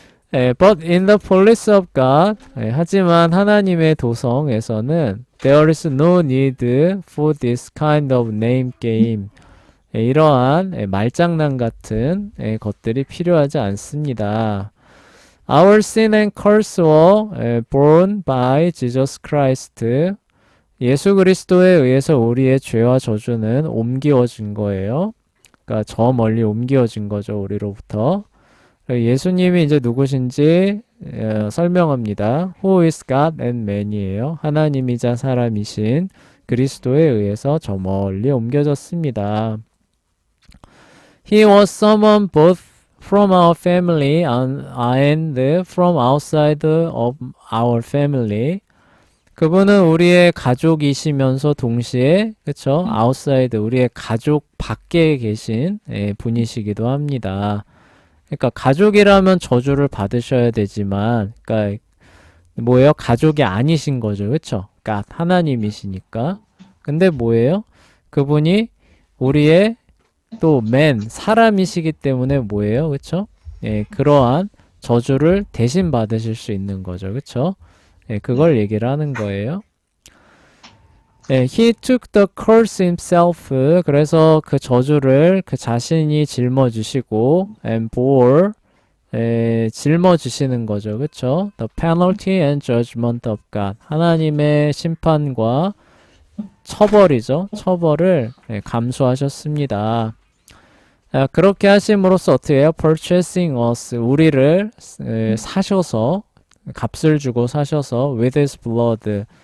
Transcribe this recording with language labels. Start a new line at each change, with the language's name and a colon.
English: But in the police of God,
Korean: 하지만 하나님의 도성에서는
English: there is no need for this kind of name game.
Korean: 이러한 말장난 같은 것들이 필요하지 않습니다.
English: Our sin and curse were borne by Jesus Christ.
Korean: 예수 그리스도에 의해서 우리의 죄와 저주는 옮기어진 거예요. 그러니까 저 멀리 옮기어진 거죠, 우리로부터. 예수님이 이제 누구신지 설명합니다.
English: Who is God and man이에요.
Korean: 하나님이자 사람이신 그리스도에 의해서 저 멀리 옮겨졌습니다.
English: He was someone both from our family and from outside of our family.
Korean: 그분은 우리의 가족이시면서 동시에 그쵸? outside 우리의 가족 밖에 계신 분이시기도 합니다. 그러니까 가족이라면 저주를 받으셔야 되지만, 그러니까 뭐예요? 가족이 아니신 거죠, 그쵸? 그러니까 하나님이시니까. 근데 뭐예요? 그분이 우리의 또 사람이시기 때문에 뭐예요, 그쵸? 그러한 저주를 대신 받으실 수 있는 거죠, 그쵸? 그걸 얘기를 하는 거예요.
English: He took the curse himself.
Korean: 그래서 그 저주를 그 자신이 짊어지시고
English: and bore
Korean: 짊어지시는 거죠. 그쵸?
English: The penalty and judgment of God.
Korean: 하나님의 심판과 처벌이죠. 처벌을 감수하셨습니다. 그렇게 하심으로써 어떻게 해요?
English: Purchasing us.
Korean: 우리를 사셔서 값을 주고 사셔서
English: with his blood.